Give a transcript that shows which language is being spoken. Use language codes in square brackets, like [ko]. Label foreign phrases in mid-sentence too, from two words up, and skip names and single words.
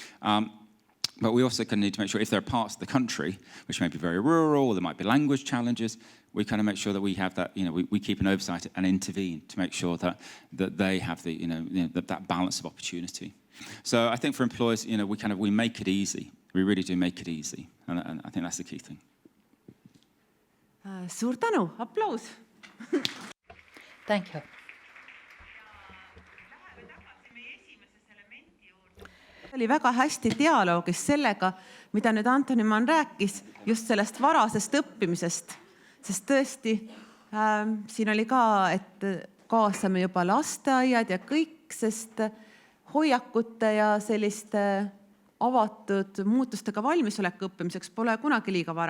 [en] But we also need to make sure if there are parts of the country which may be very rural, or there might be language challenges, we kind of make sure that we have that, we keep an oversight and intervene to make sure that they have that balance of opportunity. So I think for employers, we make it easy. We really do make it easy, and I think that's the key thing. [et] Suur tänu, applaus. [en] Thank you. [et] Oli väga hästi dialoogis sellega, mida nüüd Antonimann rääkis, just sellest varasest õppimisest. Sest tõesti, siin oli ka, et kaasame juba lasteaiad ja kõik, sest hoiakute ja selliste avatud muutustega valmisoleku õppimiseks pole kunagi liiga vara.